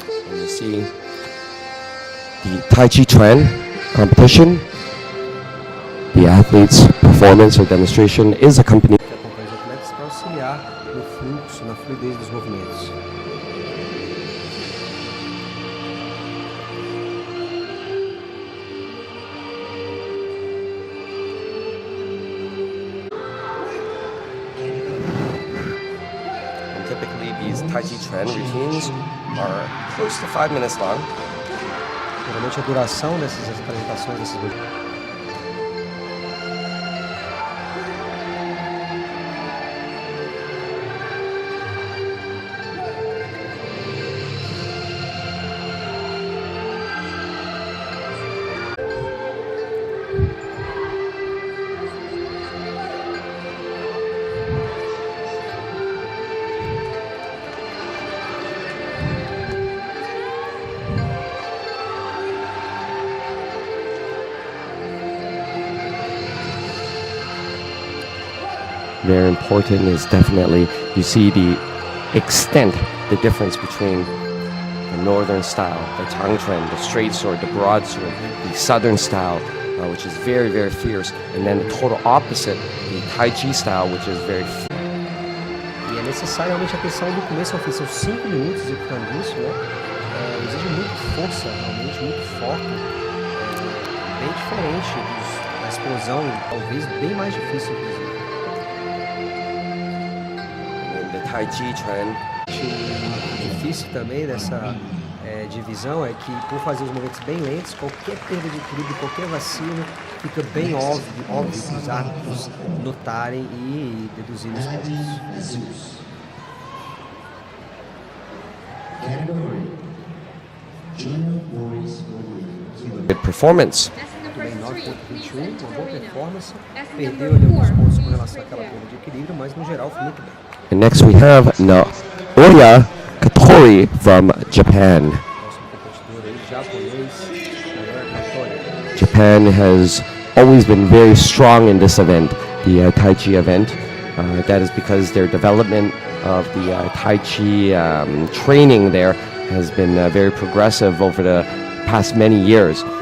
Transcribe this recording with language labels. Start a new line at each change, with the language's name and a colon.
English: And you see the Taijiquan competition. The athlete's performance or demonstration is accompanied.
Portuguese: Que acompanha os atletas para auxiliar no fluxo, na fluidez dos movimentos.
English: Typically, these Taijiquan routines are close to 5 minutes long.
Portuguese: Geralmente a duração dessas apresentações, desses
English: very important is definitely, you see the extent, the difference between the northern style, the Changchuan, the straight sword, the broadsword, the southern style, which is very, very fierce, and then the total opposite, the Taiji style, which is very
Portuguese: E é necessário realmente atenção do começo ao fim. São 5 minutos executando isso, né? Exige muita força, realmente, muito foco. Bem diferente da explosão, talvez bem mais difícil, inclusive.
English: The Taijiquan.
Portuguese: Difícil também dessa divisão é que, por fazer os movimentos bem lentos, qualquer perda de equilíbrio, qualquer vacilo, fica bem óbvio que os árbitros notarem e deduzirem os pontos.
English: Good performance.
Portuguese: Também 9.21, uma boa performance. Perdeu ali alguns pontos com relação àquela perda de equilíbrio, mas no geral foi muito bem.
English: And next we have Naoya Katori from Japan. Japan has always been very strong in this event, the Tai Chi event. That is because their development of the Tai Chi training there has been very progressive over the past many years.